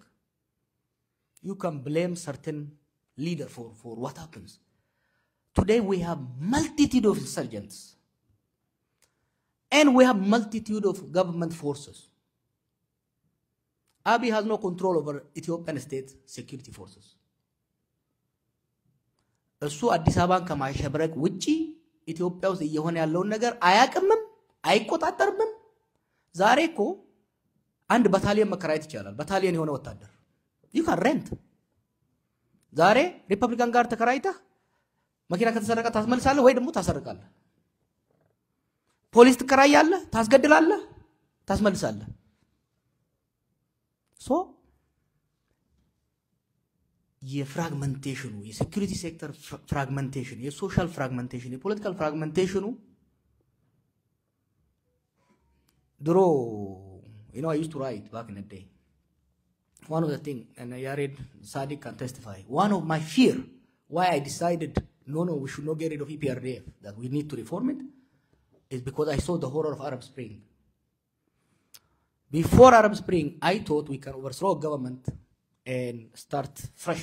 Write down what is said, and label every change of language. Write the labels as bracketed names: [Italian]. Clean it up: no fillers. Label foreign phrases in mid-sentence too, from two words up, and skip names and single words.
[English] You can blame certain leader for what happens. Today we have multitude of insurgents. And we have multitude of government forces. Abiy has no control over Ethiopian state security forces. [Amharic] እሱ አዲስ አበባን ከማሸብረቅ ውጪ ኢትዮጵያ ውስጥ እየሆነ ያለውን ነገር አያቅምም አይቆጣጠርም። ዛሬ እኮ አንድ ባታሊዮን መከራየት ይቻላል። ባታሊዮን የሆነ ወታደር [English] you can rent። [Amharic] ዛሬ ሪፐብሊካን ጋር ተከራይተህ መኪና ከተሰረቀ ታስመልሳለህ ወይ ደግሞ ታሰርቃለህ። ፖሊስ ትከራያለህ፣ ታስገድላለህ፣ ታስመልሳለህ። ሶ የፍራግመንቴሽኑ የሴኩሪቲ ሴክተር ፍራግመንቴሽን የሶሻል ፍራግመንቴሽን የፖለቲካል ፍራግመንቴሽኑ ድሮ [English] I used to write back in the day. One of the things, and Yared Sadiq can testify, one of my fear why I decided no we should not get rid of EPRDF, that we need to reform it, is because I saw the horror of Arab Spring. Before Arab Spring, I thought we can overthrow government and start fresh.